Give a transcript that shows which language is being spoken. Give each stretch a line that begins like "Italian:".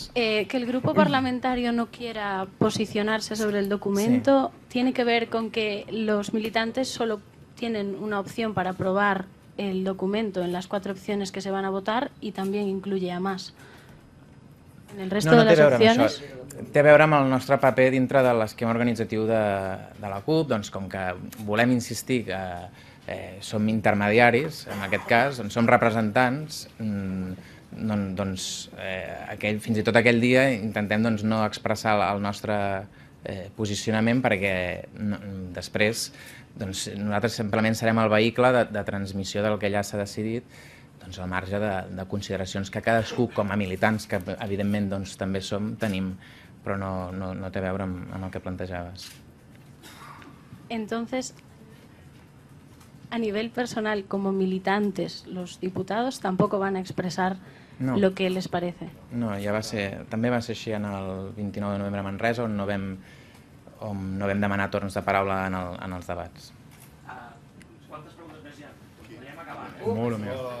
Spanish: Que el grupo parlamentario no quiera posicionarse sobre el documento tiene que ver con que los militantes solo tienen una opción para aprobar el documento en las 4 opciones que se van a votar y también incluye a más. En el resto de
Catalan: les opcions... Té a veure amb el nostre paper dintre de l'esquema organitzatiu de la CUP, doncs com que volem insistir que som intermediaris, en aquest cas, som representants, doncs fins i tot aquell dia intentem no expressar el nostre posicionament perquè després nosaltres simplement serem el vehicle de transmissió del que ja s'ha decidit doncs, al marge de consideracions que cadascú, com a militants, que evidentment doncs, també som, tenim, però no té a veure amb el que plantejaves.
Spanish: Entonces, a nivel personal, como militantes, los diputados tampoco van a expresar lo que les parece.
Catalan: No, també va ser així en el 29 de novembre a Manresa, on no vam demanar torns de paraula en els debats. Quantes preguntes més hi ha? Podríem acabar. Molt o més.